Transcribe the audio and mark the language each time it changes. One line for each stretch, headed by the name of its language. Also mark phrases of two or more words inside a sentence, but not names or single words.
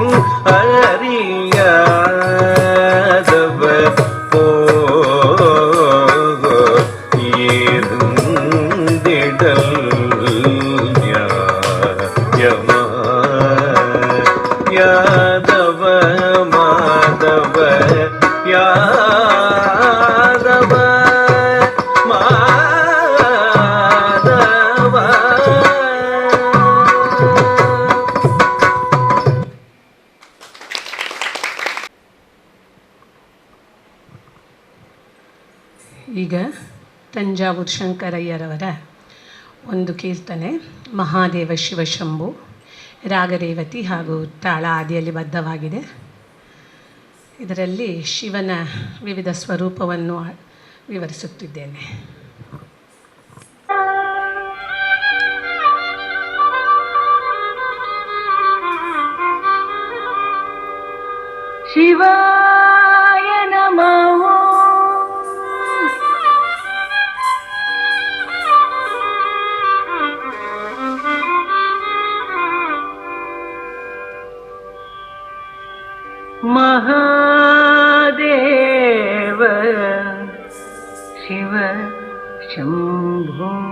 Tamil: அறியாதவர் இருந்திடல் யாதவ மாதவ யாதவ மாதவ.
Kannada: ಈಗ ತಂಜಾವೂರು ಶಂಕರಯ್ಯರವರ ಒಂದು ಕೀರ್ತನೆ ಮಹಾದೇವ ಶಿವಶಂಭು, ರಾಗರೇವತಿ ಹಾಗೂ ತಾಳ ಆದಿಯಲ್ಲಿ ಬದ್ಧವಾಗಿದೆ. ಇದರಲ್ಲಿ ಶಿವನ ವಿವಿಧ ಸ್ವರೂಪವನ್ನು ವಿವರಿಸುತ್ತಿದ್ದೇನೆ.
Sanskrit: ಶಿವಾಯ ನಮಃ. महादेव शिव शंभो.